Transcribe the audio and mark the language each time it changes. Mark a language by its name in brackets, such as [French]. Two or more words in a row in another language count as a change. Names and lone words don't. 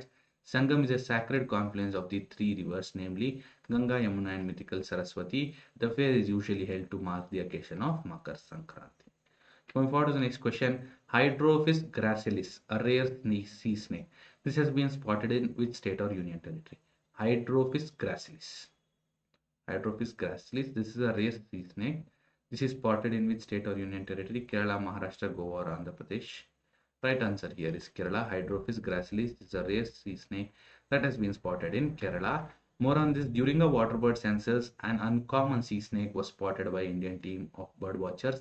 [English] Sangam is a sacred confluence of the 3 rivers, namely Ganga, Yamuna, and mythical Saraswati. The fair is usually held to mark the occasion of Makar Sankranti. Going forward to the next question, Hydrophis gracilis, a rare sea snake. This has been spotted in which state or union territory? Hydrophis gracilis. Hydrophis gracilis. This is a rare sea snake. This is spotted in which state or union territory? Kerala, Maharashtra, Goa, or Andhra Pradesh? Right answer here is Kerala. Hydrophis gracilis is a rare sea snake that has been spotted in Kerala. More on this, during a waterbird census, an uncommon sea snake was spotted by Indian team of bird watchers.